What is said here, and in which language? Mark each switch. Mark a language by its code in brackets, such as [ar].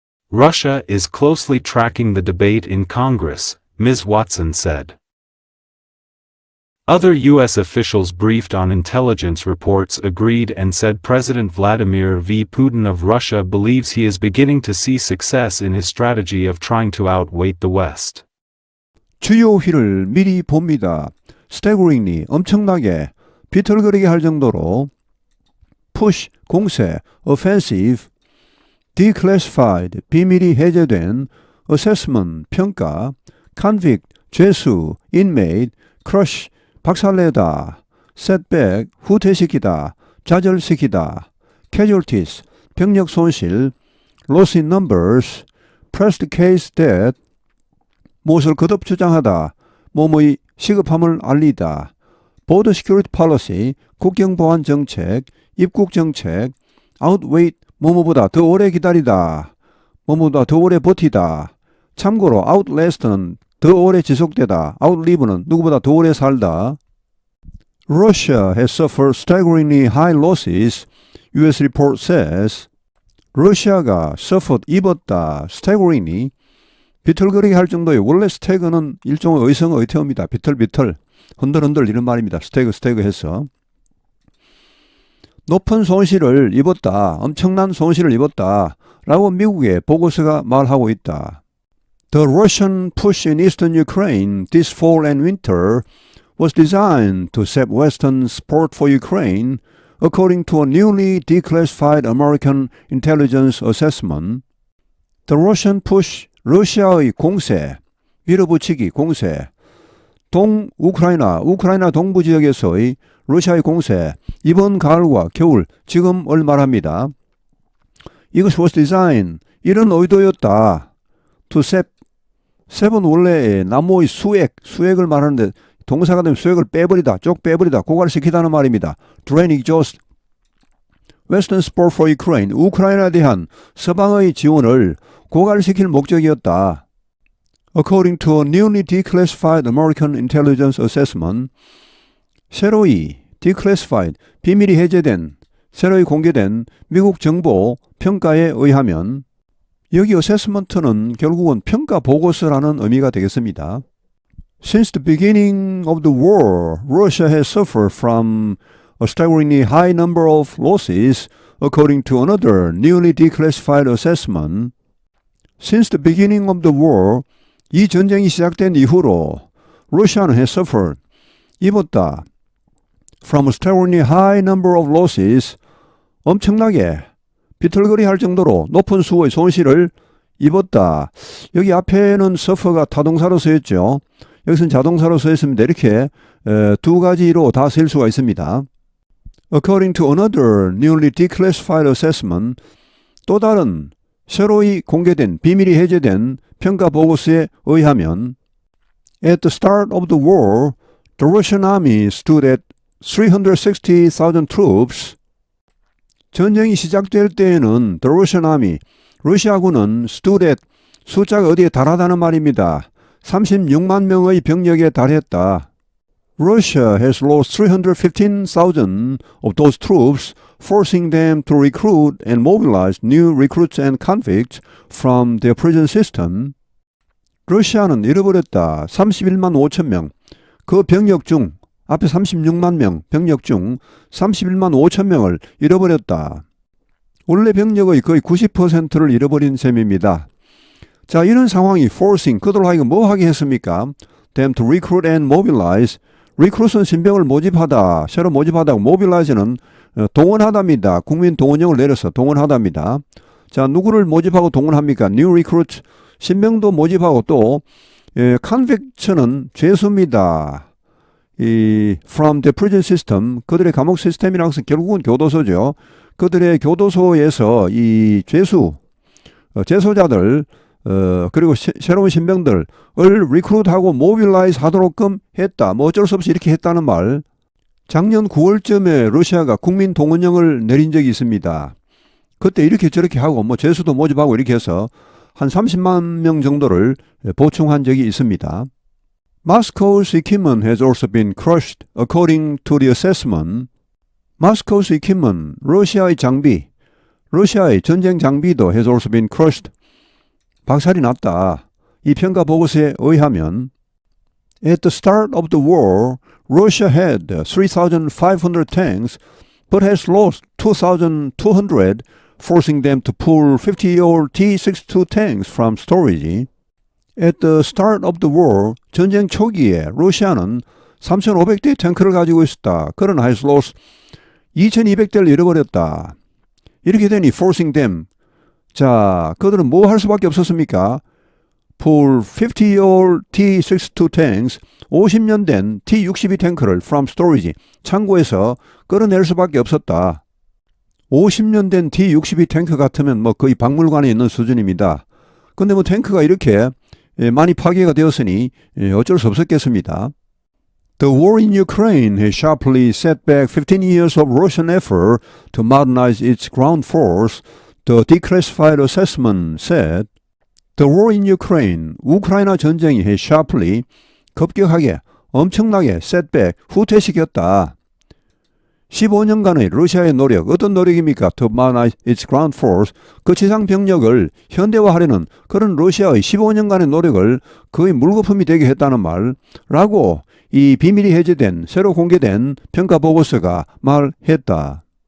[en] Russia is closely tracking the debate in Congress, Ms. Watson said. Other U.S. officials briefed on intelligence reports agreed and said President Vladimir V. Putin of Russia believes he is beginning to see success in his strategy of trying to outweight the West. [ko] 주요 휘를 미리 봅니다. [en] staggeringly [ko] 엄청나게 비틀거리게 할 정도로 [en] push 공세, offensive, declassified [ko] 비밀이 해제된, [en] assessment 평가, convict 죄수, inmate, crush 박살내다, setback, 후퇴시키다, 좌절시키다, casualties, [ko] 병력 손실, [en] loss in numbers, pressed case that, [ko] 무엇을 거듭 주장하다, 뭐뭐의 시급함을 알리다, [en] border security policy, [ko] 국경보안 정책, 입국 정책, outweigh, 뭐뭐보다 더 오래 기다리다, 뭐뭐보다 더 오래 버티다, 참고로 outlast는 더 오래 지속되다, outlive는 누구보다 더 오래 살다. [en] Russia has suffered staggeringly high losses, U.S. report says. [ko] 러시아가 suffered, 입었다, staggeringly, 비틀거리게 할 정도의, 원래 stag는 일종의 의성어의태어입니다. 비틀비틀, 흔들흔들 이런 말입니다. stag 해서. 높은 손실을 입었다, 엄청난 손실을 입었다 라고 미국의 보고서가 말하고 있다. [en] The Russian push in eastern Ukraine this fall and winter was designed to sap Western support for Ukraine, according to a newly declassified American intelligence assessment. The Russian push, [ko] 러시아의 공세, 밀어붙이기, 공세, 우크라이나 동부 지역에서의 러시아의 공세, 이번 가을과 겨울, 지금을 말합니다. 이것이 [en] was designed, [ko] 이런 의도였다. [en] To sap, [ko] 셉은 원래 나무의 수액을 말하는데 동사가 되면 수액을 빼버리다, 쪽 빼버리다, 고갈시키다는 말입니다. Drain, exhaust. [en] Western support for Ukraine, [ko] 우크라이나에 대한 서방의 지원을 고갈시킬 목적이었다. [en] According to a newly declassified American intelligence assessment, [ko] 새로이, declassified, 비밀이 해제된, 새로이 공개된 미국 정보 평가에 의하면 여기 어세스먼트는 결국은 평가 보고서라는 의미가 되겠습니다. [en] Since the beginning of the war, Russia has suffered from a staggeringly high number of losses, according to another newly declassified assessment. Since the beginning of the war, [ko] 이 전쟁이 시작된 이후로 러시아는 [en] has suffered, [ko] 입었다. [en] From a staggeringly high number of losses, [ko] 엄청나게 비틀거리 할 정도로 높은 수의 손실을 입었다. 여기 앞에는 suffer가 타동사로 쓰였죠. 여기서는 자동사로 쓰였습니다. 이렇게 두 가지로 다 쓸 수가 있습니다. [en] According to another newly declassified assessment, [ko] 또 다른 새로이 공개된 비밀이 해제된 평가 보고서에 의하면 [en] At the start of the war, the Russian army stood at 360,000 troops. [ko] 전쟁이 시작될 때에는 [en] the Russian army, [ko] 러시아군은 [en] stood at, [ko] 숫자가 어디에 달하다는 말입니다. 36만 명의 병력에 달했다. [en] Russia has lost 315,000 of those troops, forcing them to recruit and mobilize new recruits and convicts from their prison system. [ko] 러시아는 잃어버렸다. 31만 5천 명. 그 병력 중 앞에 36만 명 병력 중 31만 5천 명을 잃어버렸다. 원래 병력의 거의 90%를 잃어버린 셈입니다. 자, 이런 상황이 forcing, 그들로 하여금 뭐 하게 했습니까? [en] them to recruit and mobilize. [ko] recruit은 신병을 모집하다, 새로 모집하다, mobilize는 동원하다입니다. 국민 동원령을 내려서 동원하다입니다. 자, 누구를 모집하고 동원합니까? [en] new recruit, [ko] 신병도 모집하고 또 convict는 죄수입니다. 이 [en] from the prison system, [ko] 그들의 감옥 시스템이라는 것은 결국은 교도소죠. 그들의 교도소에서 이 죄수, 재소자들, 그리고 새로운 신병들을 리크루트하고 모빌라이즈 하도록끔 했다. 뭐 어쩔 수 없이 이렇게 했다는 말. 작년 9월쯤에 러시아가 국민 동원령을 내린 적이 있습니다. 그때 이렇게 저렇게 하고 뭐 죄수도 모집하고 이렇게 해서 한 30만 명 정도를 보충한 적이 있습니다. [en] Moscow's equipment has also been crushed according to the assessment. Moscow's equipment, [ko] 러시아의 장비, 러시아의 전쟁 장비도 [en] has also been crushed. [ko] 박살이 났다. 이 평가 보고서에 의하면 [en] At the start of the war, Russia had 3,500 tanks but has lost 2,200, forcing them to pull 50-year-old T-62 tanks from storage. At the start of the war, [ko] 전쟁 초기에 러시아는 3,500대의 탱크를 가지고 있었다. 그러나 [en] has lost [ko] 2,200대를 잃어버렸다. 이렇게 되니 [en] forcing them, [ko] 자, 그들은 뭐 할 수밖에 없었습니까? [en] Pull 50-year-old T-62 tanks, [ko] 50년 된 T-62 탱크를 [en] from storage, [ko] 창고에서 끌어낼 수밖에 없었다. 50년 된 T-62 탱크 같으면 뭐 거의 박물관에 있는 수준입니다. 근데 뭐 탱크가 이렇게 많이 파괴가 되었으니 어쩔 수 없었겠습니다. [en] The war in Ukraine has sharply set back 15 years of Russian effort to modernize its ground force, the declassified assessment said. The war in Ukraine, [ko] 우크라이나 전쟁이 [en] has sharply, [ko] 급격하게, 엄청나게 [en] set back, [ko] 후퇴시켰다. 15년간의 러시아의 노력, 어떤 노력입니까? [en] To modernize its ground force, [ko] 그 지상 병력을 현대화하려는 그런 러시아의 15년간의 노력을 거의 물거품이 되게 했다는 말라고 이 비밀이 해제된, 새로 공개된 평가 보고서가 말했다.